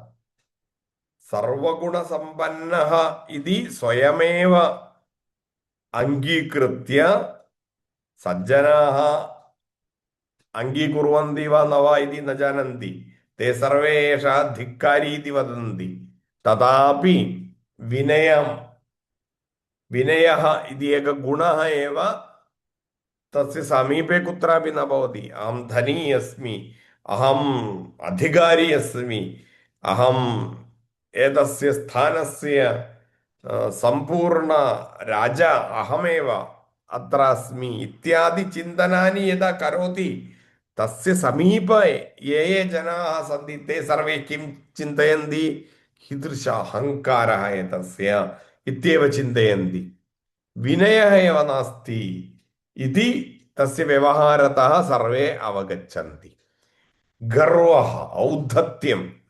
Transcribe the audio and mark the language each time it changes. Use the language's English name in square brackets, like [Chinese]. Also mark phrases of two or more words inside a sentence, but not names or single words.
[Sanskrit] सर्वगुणसम्पन्नः इति स्वयमेव अङ्गीकृत्य सज्जनाः अङ्गीकुर्वन्ति वा न वा इति न जानन्ति ते सर्वे एषः धिक्कारी इति वदन्ति तथापि विनयं विनयः इति एक गुणः एव तस्य समीपे കുत्रापि न भवति अहं धनी अस्मि अहम् अधिकारी अस्मि अहम् एतस्य स्थानस्य सम्पूर्ण राजा अहमेव अत्र अस्मि इत्यादि चिन्तनानि यदा करोति तस्य समीपे ये ये जनाः सन्ति ते सर्वे किं चिन्तयन्ति कीदृश अहङ्कारः एतस्य इत्येव चिन्तयन्ति विनयः एव नास्ति इति तस्य व्यवहारतः सर्वे अवगच्छन्ति गर्वः औद्धत्यं